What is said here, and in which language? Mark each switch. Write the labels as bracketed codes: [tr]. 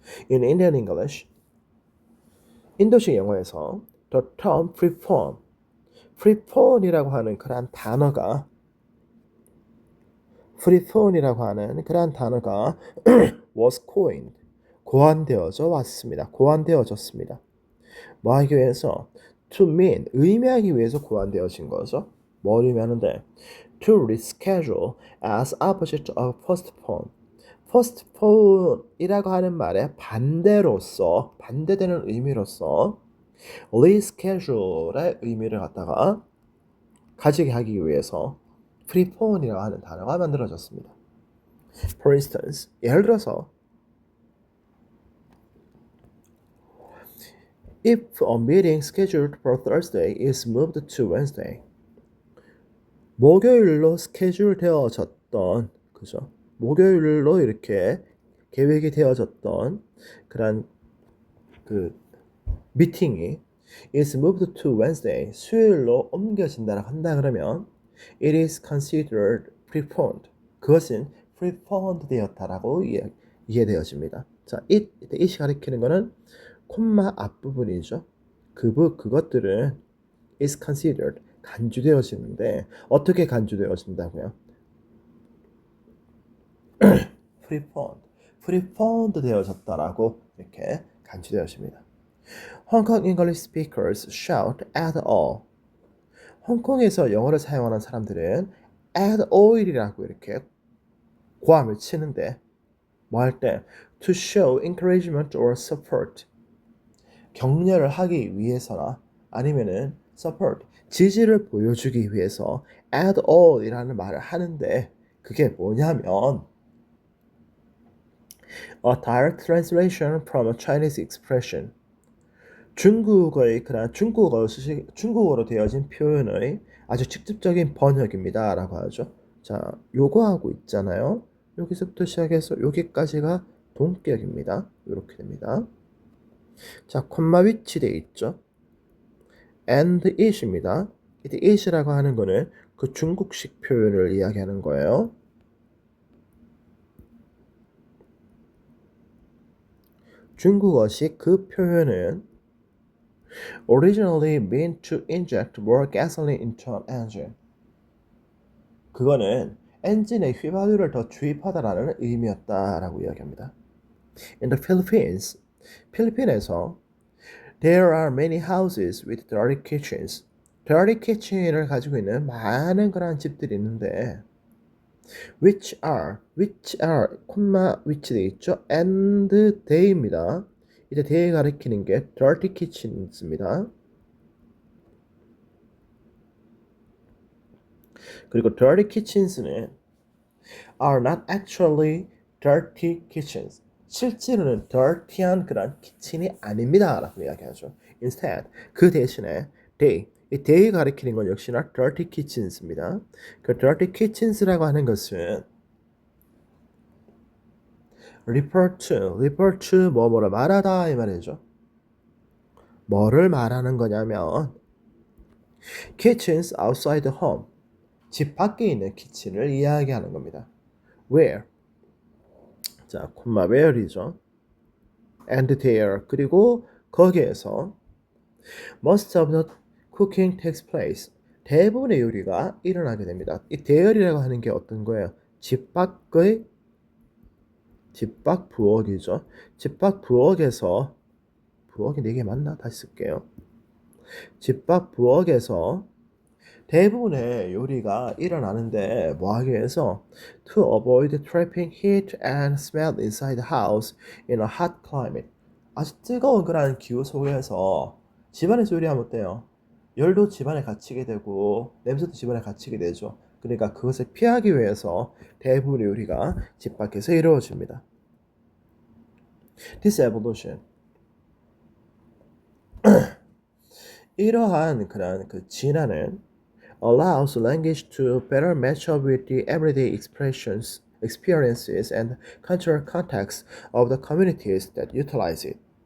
[en] In Indian English, [ko] 인도식 영어에서 [en] the term preform [ko] 이라고 하는 그런 단어가 프리폰이라고 하는 그러한 단어가 [en] was coined, [ko] 고안되어져 왔습니다. 고안되어졌습니다. 뭐 하기 위해서? [en] to mean, [ko] 의미하기 위해서 고안되어진 거죠. 뭘 의미하는데? [en] to reschedule as opposite of postpone. [ko] postpone이라고 하는 말의 반대로서, 반대되는 의미로서 reschedule의 의미를 갖다가 가지게 하기 위해서 prepone이라고 하는 단어가 만들어졌습니다. [en] For instance, [ko] 예를 들어서 [en] if a meeting scheduled for Thursday is moved to Wednesday, [ko] 목요일로 스케줄 되어졌던, 그죠? 목요일로 이렇게 계획이 되어졌던 그런 그 미팅이 [en] is moved to Wednesday, [ko] 수요일로 옮겨진다고 한다 그러면 [en] it is considered preponed. [ko] 그것은 preponed 되었다라고 이해되어집니다. 자, it이 가리키는 거는 콤마 앞부분이죠. 그것들은 [en] is considered, [ko] 간주되어지는데 어떻게 간주되어진다고요? preponed 되어졌다라고 이렇게 간주되어집니다. [en] Hong Kong English speakers shout at all. [ko] 홍콩에서 영어를 사용하는 사람들은 at all이라고 이렇게 고함을 치는데 뭐 할 때? [en] to show encouragement or support. [ko] 격려를 하기 위해서나 아니면은 [en] support, [ko] 지지를 보여주기 위해서 [en] at all [ko] 이라는 말을 하는데 그게 뭐냐면 [en] a direct translation from a Chinese expression. [ko] 중국어의 그런 중국어로 되어진 표현의 아주 직접적인 번역입니다 라고 하죠. 자, 요거 하고 있잖아요. 여기서부터 시작해서 여기까지가 동격입니다. 이렇게 됩니다. 자, 콤마 위치되어 있죠. [en] and it입니다. [ko] 이때 it이라고 하는 거는 그 중국식 표현을 이야기하는 거예요. 중국어식 그 표현은 [en] originally meant to inject more gasoline into an engine. [ko] 그거는 엔진에 휘발유를 더 주입하다라는 의미였다라고 이야기합니다. [en] In the Philippines, [ko] 필리핀에서 [en] there are many houses with dirty kitchens. [ko] dirty kitchen을 가지고 있는 많은 그런 집들이 있는데 [en] which are, [ko] 콤마 which 돼 있죠? [en] and they입니다. [ko] 이제 they 가리키는 게 dirty kitchens입니다. 그리고 [en] dirty kitchens는 are not actually dirty kitchens. [ko] 실제로는 dirty한 그런 키친이 아닙니다 라고 이야기하죠. [en] Instead, [ko] 그 대신에 이 they 가리키는 건 역시나 dirty kitchens입니다. 그 dirty kitchens라고 하는 것은 [en] refer to [ko] 뭐뭐를 말하다 이 말이죠. 뭐를 말하는 거냐면 [en] kitchens outside the home, [ko] 집 밖에 있는 키친을 이야기하는 겁니다. Where, 자, 콤마 where이죠. [en] and there, [ko] 그리고 거기에서 [en] most of the cooking takes place, [ko] 대부분의 요리가 일어나게 됩니다. 이 there이라고 하는 게 어떤 거예요? 집 밖 부엌이죠. 집 밖 부엌에서, 부엌이 4개 맞나? 다시 쓸게요. 집 밖 부엌에서 대부분의 요리가 일어나는데 뭐 하기 위해서 [en] to avoid trapping heat and smell inside the house in a hot climate. [ko] 아주 뜨거운 그런 기후 속에서 집안에서 요리하면 어때요? 열도 집안에 갇히게 되고 냄새도 집안에 갇히게 되죠. 그러니까 그것을 피하기 위해서 대부분의 요리가 집 밖에서 이루어집니다. [en] This evolution, [ko] 이러한 그런 그 진화는 [en] allows language to better match up with the everyday experiences and cultural contexts of the communities that utilize it.